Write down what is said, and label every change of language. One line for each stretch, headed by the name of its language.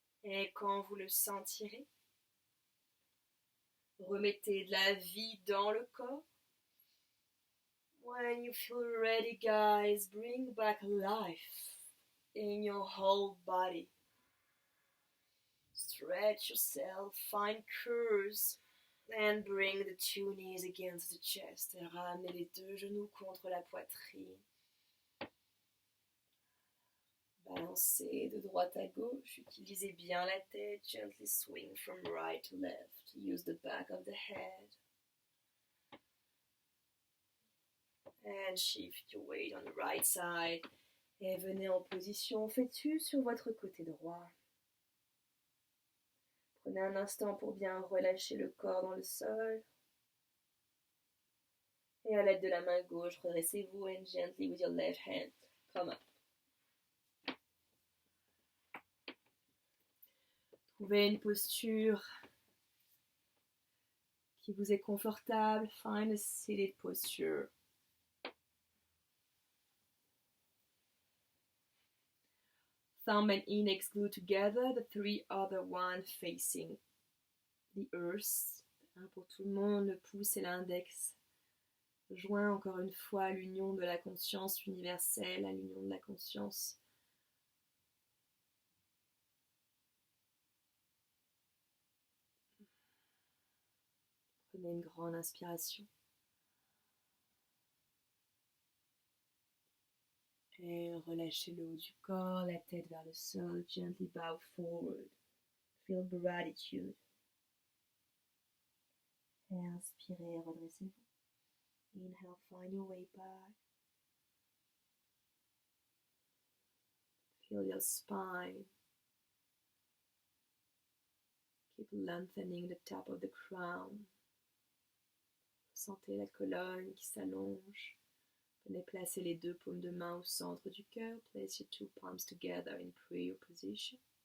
French: Et quand vous le sentirez, remettez de la vie dans le corps.
English: When you feel ready, guys, bring back life in your whole body. Stretch yourself, find curves, and bring the two knees against the chest.
French: Et ramenez les deux genoux contre la poitrine. Balancez de droite à gauche, utilisez bien la tête,
English: gently swing from right to left, use the back of the head. And shift your weight on the right side.
French: Et venez en position fœtus sur votre côté droit. Prenez un instant pour bien relâcher le corps dans le sol. Et à l'aide de la main gauche, redressez-vous
English: and gently with your left hand, come up.
French: Trouvez une posture qui vous est confortable.
English: Find a seated posture. thumb and index glued together, the three other one facing the earth.
French: Un pour tout le monde, le pouce et l'index joints encore une fois à l'union de la conscience universelle, à l'union de la conscience. Prenez une grande inspiration. Et relâchez le haut du corps, la tête vers le sol,
English: gently bow forward. Feel gratitude.
French: Et inspirez, redressez-vous.
English: Inhale, find your way back. Feel your spine. Keep lengthening the top of the crown.
French: Sentez la colonne qui s'allonge. Venez placer les deux paumes de main au centre du cœur.
English: Place your two palms together in prayer position.